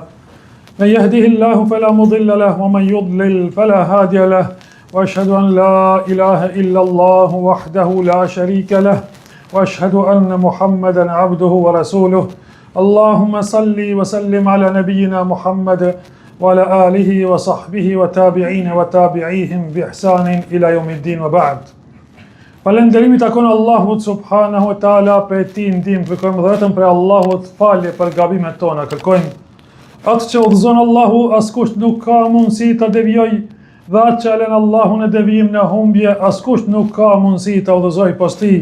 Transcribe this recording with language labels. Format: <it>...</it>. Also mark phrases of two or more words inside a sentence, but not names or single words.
<ar>من يهده الله فلا مضل له ومن يضلل فلا هادي له وأشهد أن لا إله إلا الله وحده لا شريك له وأشهد أن محمدا عبده ورسوله اللهم صل وسلم على نبينا محمد وعلى آله وصحبه وتابعين وتابعيهم بإحسان إلى يوم الدين وبعد.</ar> <sq>Falënderimi takon Allahut</sq> <ar>سبحانه وتعالى,</ar> <sq>për ti ndihmë kërkojmë vetëm për Allahut falje për gabimet tona. Kërkojmë atë që udhëzon Allahu, askush nuk ka mundësi ta devijojë, dhe atë që alen Allahu në devijim në humbje, askush nuk ka mundësi ta udhëzojë pas tij.</sq>